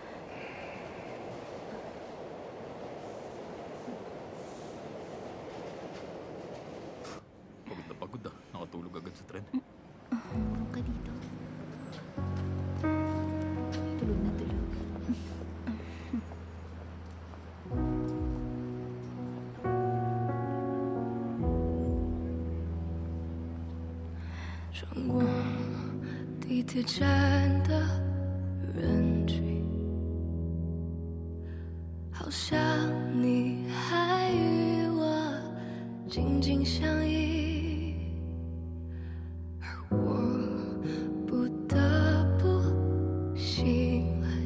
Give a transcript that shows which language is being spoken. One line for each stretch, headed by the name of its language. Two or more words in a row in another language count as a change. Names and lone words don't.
Filipino: Pagod na pagod ah. Nakatulog agad sa tren. Tulog ka dito. Tulog na tulog.
Chinese: 地铁站的人群，好像你还与我紧紧相依，而我不得不醒来，